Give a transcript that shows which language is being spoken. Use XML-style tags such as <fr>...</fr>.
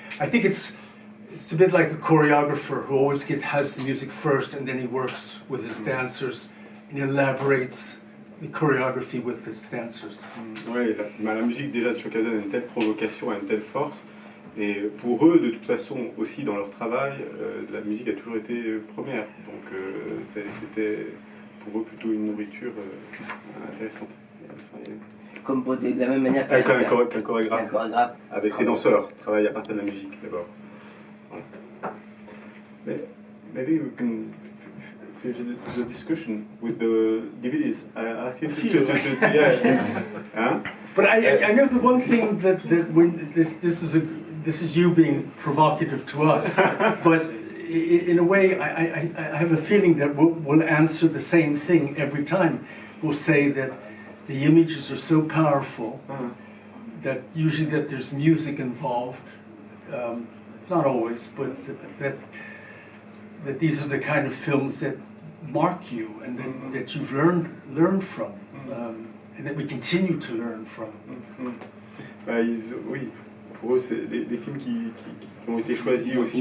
<en>I think it's a bit like a choreographer who always has the music first and then he works with his dancers and elaborates the choreography with his dancers.</en> <fr>Oui, la musique déjà de Stockhausen a une telle provocation, a une telle force. Et pour eux, de toute façon, aussi dans leur travail, la musique a toujours été première. Donc c'était pour eux plutôt une nourriture intéressante. Comme de la même manière qu'un chorégraphe. Avec ses danseurs, travaille à partir de la musique d'abord. Voilà.</fr> <en>Maybe we can finish the discussion with the DVDs. I ask you to yeah. Huh? But I know the one thing that when this is you being provocative to us, but in a way I have a feeling that we'll answer the same thing every time. We'll say that the images are so powerful that usually that there's music involved, not always, but that these are the kind of films that mark you and that you've learned from, and that we continue to learn from.</en> <fr>Oui, pour eux, c'est des films qui ont été choisis aussi.</fr>